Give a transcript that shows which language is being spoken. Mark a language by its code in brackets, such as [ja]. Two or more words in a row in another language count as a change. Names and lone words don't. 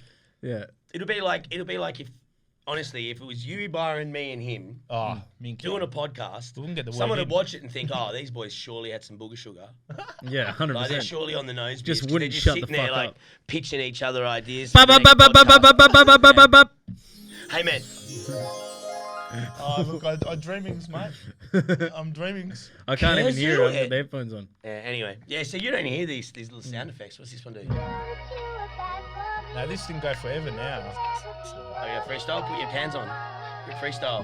[en] Yeah. It'll be like if, honestly, if it was you, Byron, me, and him Oh, Minky. doing a podcast, We wouldn't get the word someone in. would watch it and think, oh, these boys surely had some booger sugar. Yeah, 100%. Like, they're surely on the nose. Just bitch, 'cause wouldn't they're just shut the sitting there, fuck like, up. pitching each other ideas. Ba- for the ba- ba- next ba- ba- ba- podcast. ba- ba- ba- ba- ba- ba- Hey, man. Oh, look, I dreamings, mate. I'm dreamings. I can't even Curse hear you, it. I've got Ed. the headphones on. Anyway, yeah, so you don't hear these little sound effects. What's this one do? No, this didn't go forever now. Oh, yeah, freestyle? Put your hands on. Quick freestyle.